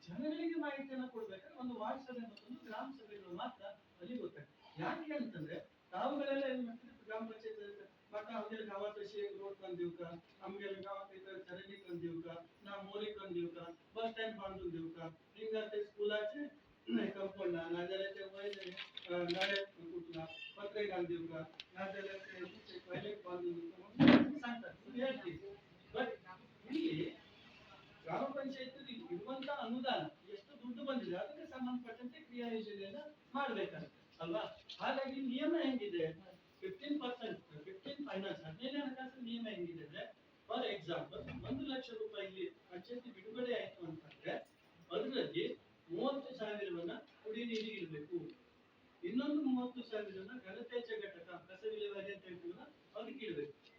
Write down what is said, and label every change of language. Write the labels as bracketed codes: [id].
[kn] ಜನಗಳಿಗೆ ಮಾಹಿತಿಯನ್ನು ಕೊಡ್ಬೇಕಾದ್ರೆ ಒಂದು ವಾಟ್ಸಪ್ ಮತ್ತೊಂದು ಗ್ರಾಮ ಸಭೆಗಳು ಮಾತ್ರ ಅಲ್ಲಿ ಗೊತ್ತಾಗ್ತದೆ. ಯಾಕೆ ಅಂತಂದ್ರೆ ತಾವುಗಳೆಲ್ಲ ಏನ್ ಮಾಡ್ತೀವಿ, ಗ್ರಾಮ ಪಂಚಾಯತ್ ಮತ್ತ ನಮ್ಗೆ [mr] गावात अशी रोड करून देऊ का, आमच्या गावात इथं चರಂಡಿ करून देऊ का, ना मोरी करून देऊ का, बस स्टँड बांधून देऊ का, निघा ते स्कूलाचे कंपाऊंड ना झाले ते नळे कुठला पत्रे घालून देऊ का, ना झाले ते टॉयलेट बांधून देऊ का सांगतात. [kn] बट ಇಲ್ಲಿ ಗ್ರಾಮ ಪಂಚಾಯತ್ ಇರುವಂತ ಅನುದಾನ ಎಷ್ಟು ದುಡ್ಡು ಬಂದಿದೆ ಅದಕ್ಕೆ ಸಂಬಂಧಪಟ್ಟಂತೆ ಕ್ರಿಯಾ ಯೋಜನೆಯನ್ನ ಮಾಡ್ಬೇಕಾಗುತ್ತೆ ಅಲ್ವಾ. ಹಾಗಾಗಿ ನಿಯಮ ಹೆಂಗಿದೆ, 15% ಫೈನಾನ್ಸ್ 15ನೇ ಹಣಕಾಸು ನಿಯಮ ಹೆಂಗಿದೆ ಅಂದ್ರೆ, ಫಾರ್ ಎಕ್ಸಾಂಪಲ್ 1 ಲಕ್ಷ ರೂಪಾಯಿ ಇಲ್ಲಿ ಪಂಚಾಯತಿ ಬಿಡುಗಡೆ ಆಯ್ತು ಅಂತಂದ್ರೆ ಅದರಲ್ಲಿ 30,000 ಕುಡಿ ನೀರಿಗೆ ಇಡಬೇಕು, ಇನ್ನೊಂದು 30,000 ಘನತ್ಯಾಜ್ಯ ಘಟಕ ಕಸ ವಿಲೇವಾರಿ ಅಂತ ಹೇಳ್ತೀವಲ್ಲ ಅದಕ್ಕೆ ಇಡಬೇಕು.